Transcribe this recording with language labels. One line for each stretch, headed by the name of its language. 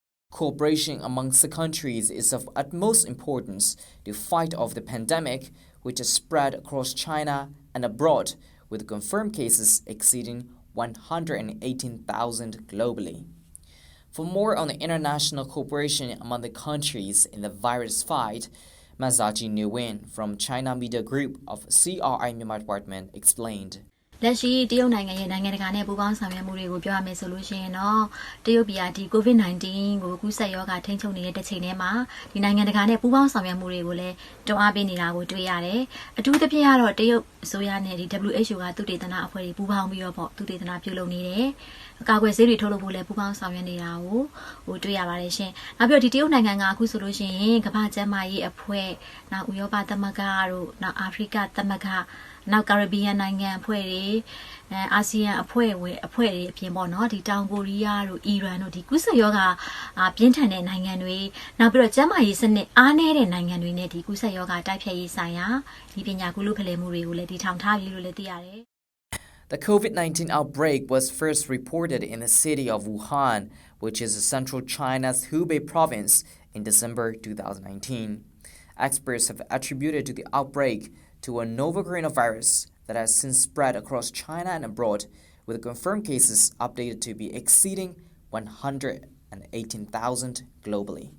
English: Cooperation amongst the countries is of utmost importance to fight off the pandemic, which has spread across China and abroad, with confirmed cases exceeding 118,000 globally. For more on the international cooperation among the countries in the virus fight, Zaji Ne-win from China Media Group of CRI Myanmar Department explained.
Burmese: လက်ရှိတရုတ်နိုင်ငံရဲ့နိုင်ငံတကာနဲ့ပူးပေါင်းဆောင်ရွက်မှုတွေကိုပြောရမယ်ဆိုလို့ရှိရင်တော့တရုတ်ပြည်ကဒီ COVID-19 ကိုကူးစက်ရောဂါထိန်းချုပ်နေတဲ့တစ်ချိန်တည်းမှာဒီနိုင်ငံတကာနဲ့ပူးပေါင်းဆောင်ရွက်မှုတွေကိုလည်းတွန်းအားပေးနေတာကိုတွေ့ရတယ်။အထူးသဖြင့်ကတော့တရုတ်အစိုးရနဲ့ဒီ WHO ကသုတေသနအဖွဲ့တွေပူးပေါင်းပြီးတော့ပေါ့သုတေသနပြုလုပ်နေတယ်။အကာအကွယ်ဆေးတွေထုတ်လုပ်ဖို့လည်းပူးပေါင်းဆောင်ရွက်နေတာကိုတွေ့ရပါတယ်ရှင်။နောက်ပြီးတော့ဒီတရုတ်နိုင်ငံကအခုဆိုလို့ရှိရင်ကမ္ဘာ့ကျန်းမာရေးအဖွဲ့နောက်ဥရောပသမဂ္ဂတို့နောက်အာဖရိကသမဂ္ဂနောက်ကာရဘီယန်နိုင်ငံအဖွဲ့တွေ အာဆီယံအဖွဲ့တွေအပြင်ပေါ့နော်ဒီတောင်ကိုရီးယားတို့အီရန်တို့ဒီကုသယောဂပြင်းထန်တဲ့နိုင်ငံတွေနောက်ပြီးတော့ကျန်းမာရေးစနစ်အားနည်းတဲ့နိုင်ငံတွေနဲ့ဒီကုသယောဂတိုက်ဖျက်ရေးဆိုင်ရာဒီပညာကုလို့ဖလှယ်မှုတွေကိုလည်းတည်ထောင်ထားပြီးလို့လည်းသိရတယ်
English: The COVID-19 outbreak was first reported in the city of Wuhan, which is central China's Hubei province, in December 2019. Experts have attributed to the outbreak to a novel coronavirus that has since spread across China and abroad, with confirmed cases updated to be exceeding 118,000 globally.